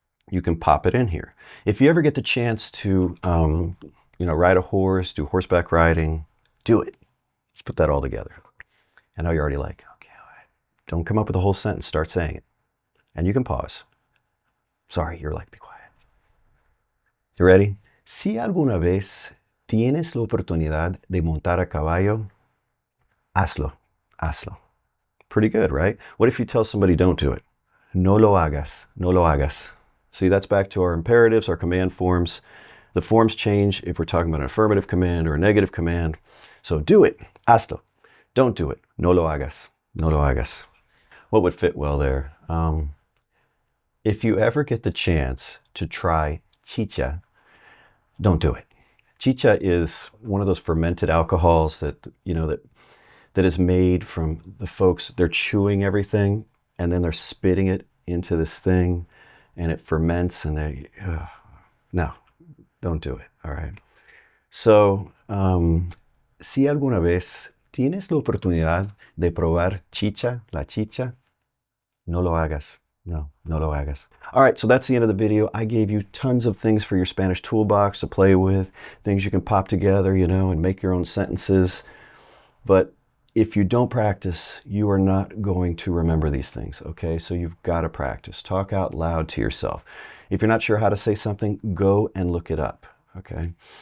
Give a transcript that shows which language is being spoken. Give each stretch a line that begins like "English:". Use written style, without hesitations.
English: You can pop it in here. If you ever get the chance to, you know, ride a horse, do horseback riding, do it. Let's put that all together. I know you're already like, okay, all right. Don't come up with a whole sentence, start saying it. And you can pause. Sorry, you're like, be quiet. You ready?
Spanish: Si alguna vez tienes la oportunidad de montar a caballo, hazlo, hazlo.
English: Pretty good, right? What if you tell somebody don't do it?
Spanish: No lo hagas, no lo hagas.
English: See, that's back to our imperatives, our command forms. The forms change if we're talking about an affirmative command or a negative command. So do it, hazlo. Don't do it,
Spanish: no lo hagas, no lo hagas.
English: What would fit well there? If you ever get the chance to try chicha, don't do it. Chicha is one of those fermented alcohols that, you know, that is made from the folks, they're chewing everything and then they're spitting it into this thing and it ferments and they, no, don't do it, all right?
Spanish: So, si alguna vez tienes la oportunidad de probar chicha, la chicha, no lo hagas. No, no lo hagas.
English: All right, so that's the end of the video. I gave you tons of things for your Spanish toolbox to play with, things you can pop together, you know, and make your own sentences. But if you don't practice, you are not going to remember these things, okay? So you've got to practice. Talk out loud to yourself. If you're not sure how to say something, go and look it up, okay?